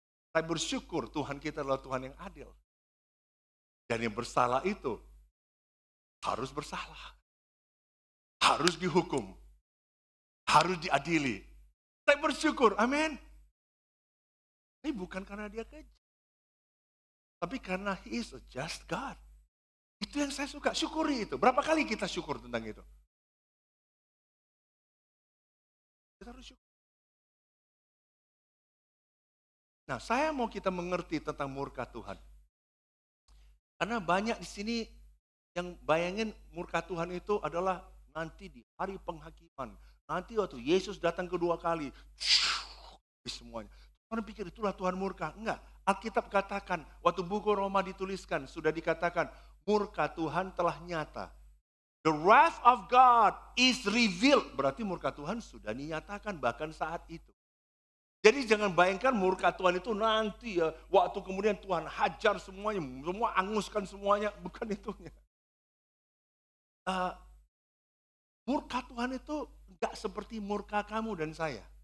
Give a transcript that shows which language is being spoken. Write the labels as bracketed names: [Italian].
[Indonesian] Saya bersyukur Tuhan kita adalah Tuhan yang adil. Dan yang bersalah itu harus bersalah. Harus dihukum. Harus diadili. Saya bersyukur, amin. Ini bukan karena dia kejam. Tapi karena [English] He is a just God. [Indonesian] Itu yang saya suka, syukuri itu. Berapa kali kita syukur tentang itu? Kita harus syukur. Nah, saya mau kita mengerti tentang murka Tuhan. Karena banyak di sini yang bayangin murka Tuhan itu adalah nanti di hari penghakiman. Nanti waktu Yesus datang kedua kali, semuanya. Orang pikir itulah Tuhan murka. Enggak, Alkitab katakan, waktu buku Roma dituliskan, sudah dikatakan, murka Tuhan telah nyata. [English] The wrath of God is revealed. [Indonesian] Berarti murka Tuhan sudah dinyatakan bahkan saat itu. Jadi jangan bayangkan murka Tuhan itu nanti ya, waktu kemudian Tuhan hajar semuanya, semua anguskan semuanya, bukan itunya. Murka Tuhan itu enggak seperti murka kamu dan saya.